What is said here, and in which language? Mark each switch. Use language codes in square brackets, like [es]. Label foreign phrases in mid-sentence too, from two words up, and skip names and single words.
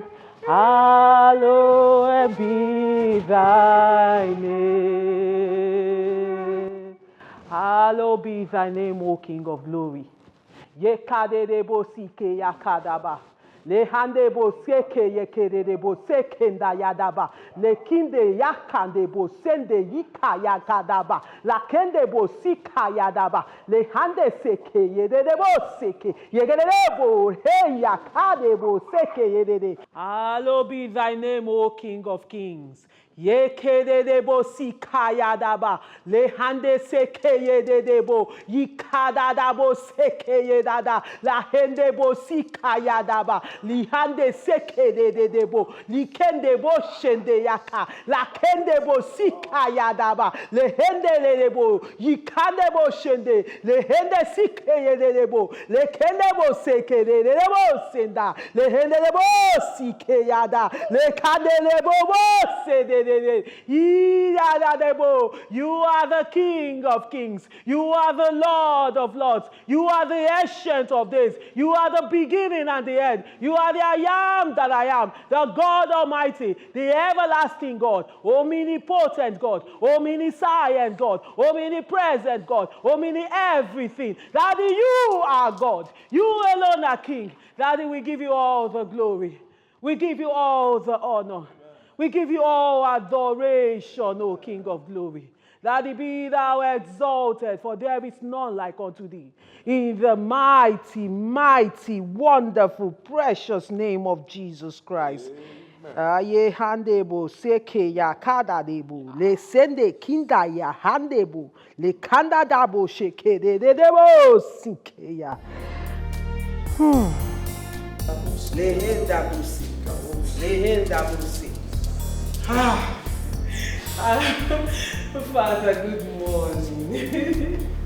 [en] Hallowed be thy name. Hallowed be thy name, O King of glory. Yekadedebo sike yakadaba. Le hande bo seke yekere de bo sekenda yadaba. Le kinde yakande bo sende yika yakadaba. La kende bo sika yadaba. Le hande seke yede de bo seke. Yegere de bo he yakade bo seke yede de. Hallowed be thy name, O King of Kings. Yekede de bo sika yadaba. Le hande seke yede de bo. Yikada da bo seke yedada. La hende bo sika yadaba. Li hande seke de debo, li kende bo shende yaka, la kende bo sika yadaba, le hende le debo, yikande bo shende, le hende sike ye de debo, le kende bo seke de debo senda, le hende debo sike yada, le kande debo bo se de yada debo. You are the King of Kings, you are the Lord of Lords, you are the Ancient of Days, you are the beginning and the end. You are the I am that I am, the God Almighty, the everlasting God, omnipotent God, omniscient God, omnipresent God, everything. Daddy, you are God. You alone are King. Daddy, we give you all the glory. We give you all the honor. We give you all adoration, O King of glory. Daddy, be thou exalted, for there is none like unto thee. In the mighty, mighty, wonderful, precious name of Jesus Christ. Aye handebo seke ya kada debo le sende kinda ya handebo le kanda dabo sheke de debo sike ya. Le henda busi. Le henda busi. Father, good morning.